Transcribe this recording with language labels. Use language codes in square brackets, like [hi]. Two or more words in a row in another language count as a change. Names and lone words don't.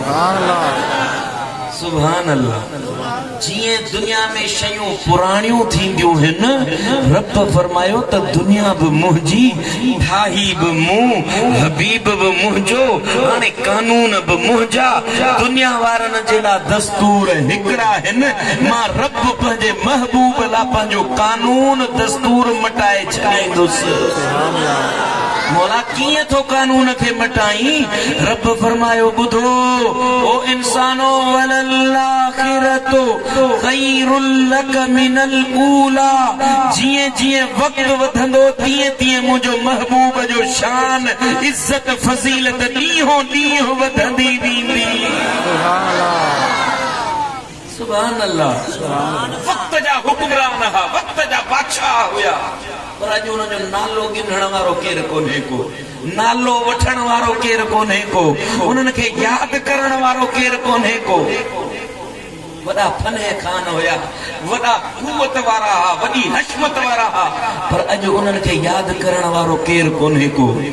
[ar] سبحان الله [sd] जीअं दुनिया में शयूं पुराणियूं थींदियूं आहिनि रब फरमायो त दुनिया बि मुंहिंजी ठाही बि मूं हबीब बि मुंहिंजो हाणे कानून बि मुंहिंजा दुनिया वारनि जे लाइ दस्तूर हिकिड़ा आहिनि मां रब पंहिंजे महबूब लाइ पंहिंजो कानून दस्तूर मटाए छॾींदुसि मौला किए थो कानून के मटाई रब फरमायो बुधो ओ इंसानो [ar] وللآخرة خير لك من الأولى [sd] जिए जिए वक्त वधंदो तिए तिए मुझो महबूब जो शान इज्जत फजीलत ॾींहों ॾींहों वधंदी वेंदी [ar] سبحان الله [sd] वक्त जा हुक्मरान हा वक्त जा बादशाह हुया पर अॼु उन्हनि जो नालो गिनण वारो केरु कोन्हे को नालो वठण वारो केरु कोन्हे को उन्हनि खे यादि करण वारो केरु कोन्हे को वॾा फने खान हुया वॾा कुवत वारा हा वॾी हशमत वारा हा पर अॼु उन्हनि खे यादि करण वारो केरु कोन्हे को